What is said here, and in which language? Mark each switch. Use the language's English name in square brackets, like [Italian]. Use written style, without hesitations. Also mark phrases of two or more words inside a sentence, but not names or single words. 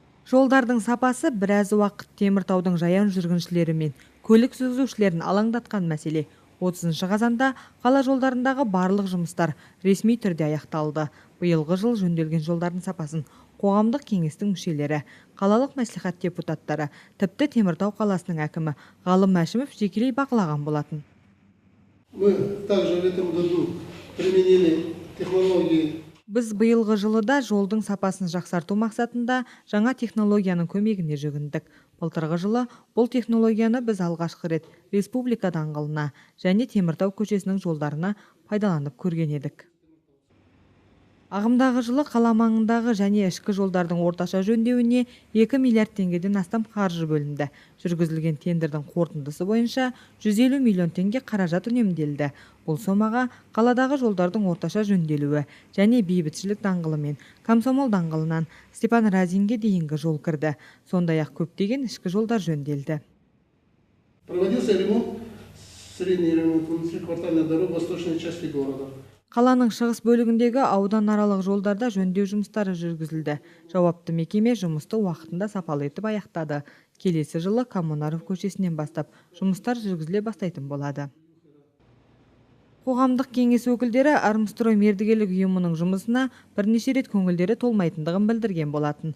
[Kazakh] Жолдардың сапасы біраз уақыт Теміртаудың жаяу жүргіншілері мен көлік жүргізушілерін алаңдатқан мәселе. 30 қазанда қала жолдарындағы барлық жұмыстар ресми түрде аяқталды. Биылғы жыл жөнделген жолдардың сапасын қоғамдық кеңестің мүшелері, қалалық мәслихат депутаттары, тіпті Теміртау қаласының әкімі Ғалым Мәшімов жекелей бақылаған болатын. [Russian] Мы также в этом году применили технологии. [Kazakh] Біз биылғы жылыда жолдың сапасын жақсарту мақсатында жаңа технологияның көмегіне жүгіндік. Былтырғы жылы бұл технологияны біз алғашқы рет Республика даңғылына және Теміртау көшесінің жолдарына пайдаланып көрген едік. Ағымдағы жылы қала маңындағы және ішкі жолдардың орташа жөндеуіне 2 миллиард теңгеден астам қаржы бөлінді. Жүргізілген тендердің қорытындысы бойынша 150 миллион теңге қаражат үнемделді. Бұл сомаға қаладағы жолдардың орташа жөнделуі және Бейбітшілік даңғылы мен Комсомол даңғылынан Степан Разинге дейінгі жол кірді. Сондай-ақ көптеген ішкі жолдар жөнделді. [Russian] Проводился ремонт, средний ремонт внутриквартальной дороги в восточной части города. [Kazakh] Қаланың шығыс бөлігіндегі аудан аралық жолдарда жөндеу жұмыстары жүргізілді. Жауапты мекеме жұмысты уақытында сапалы етіп аяқтады. Келесі жылы Коммунаров көшесінен бастап жұмыстар жүргізіле бастайтын болады. Қоғамдық кеңес өкілдері Армстрой мердігерлік ұйымының жұмысына бірнеше рет көңілдері толмайтындығын білдірген болатын.